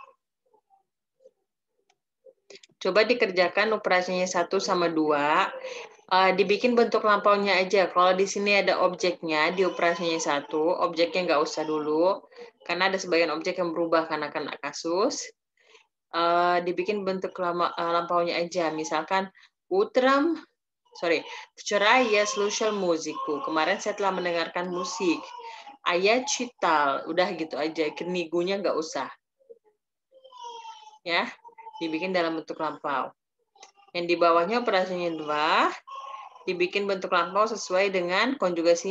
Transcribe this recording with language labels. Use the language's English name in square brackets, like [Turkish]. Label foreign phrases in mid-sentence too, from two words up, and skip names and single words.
[Indonesian] Coba dikerjakan operasinya 1 sama 2. Dibikin bentuk lampaunya aja. Kalau di sini ada objeknya, di operasinya 1, objeknya nggak usah dulu. Karena ada sebagian objek yang berubah karena kena kasus. Dibikin bentuk lampaunya aja. Misalkan, [Russian] Včera я слушал музыку. [Indonesian] Kemarin saya telah mendengarkan musik. Ayah читал. Udah gitu aja. Kenigunya nggak usah. Ya, dibikin dalam bentuk lampau. Yang di bawahnya operasinya 2, dibikin bentuk lampau sesuai dengan konjugasinya.